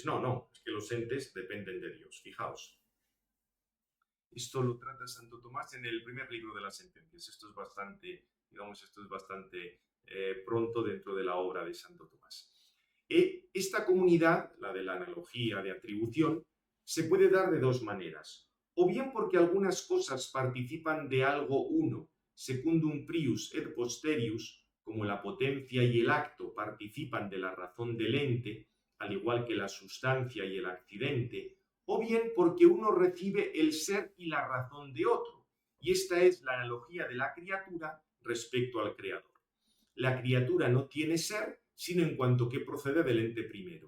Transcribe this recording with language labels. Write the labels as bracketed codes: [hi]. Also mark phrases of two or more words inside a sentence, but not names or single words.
[es] No, es que los entes dependen de Dios, fijaos. Esto lo trata Santo Tomás en el primer libro de las sentencias. Esto es bastante pronto dentro de la obra de Santo Tomás. Esta comunidad, la de la analogía de atribución, se puede dar de dos maneras. O bien porque algunas cosas participan de algo uno, [la] secundum prius et posterius, [es] como la potencia y el acto participan de la razón del ente, al igual que la sustancia y el accidente, o bien porque uno recibe el ser y la razón de otro. Y esta es la analogía de la criatura respecto al creador. La criatura no tiene ser, sino en cuanto que procede del ente primero.